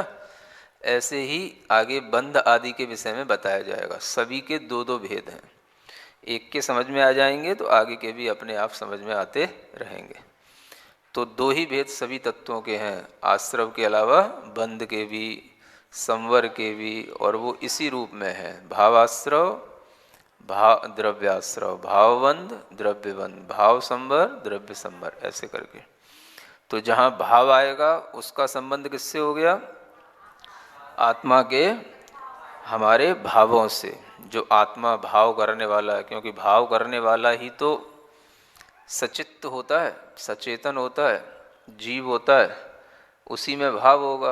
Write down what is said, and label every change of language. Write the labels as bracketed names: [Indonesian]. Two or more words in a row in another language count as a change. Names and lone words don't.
[Hindi] ऐसे ही आगे बंध आदि के विषय में बताया जाएगा। सभी के दो दो भेद हैं, एक के समझ में आ जाएंगे तो आगे के भी अपने आप समझ में आते रहेंगे। तो दो ही भेद सभी तत्वों के हैं, आश्रव के अलावा बंध के भी, संवर के भी, और वो इसी रूप में है, भावाश्रव, भाव द्रव्याश्रव, भावबंध द्रव्यबंध, भाव संवर द्रव्य संवर, ऐसे करके। तो जहाँ भाव आएगा उसका संबंध किससे हो गया? आत्मा के हमारे भावों से। जो आत्मा भाव करने वाला है, क्योंकि भाव करने वाला ही तो सचित्त होता है, सचेतन होता है, जीव होता है, उसी में भाव होगा।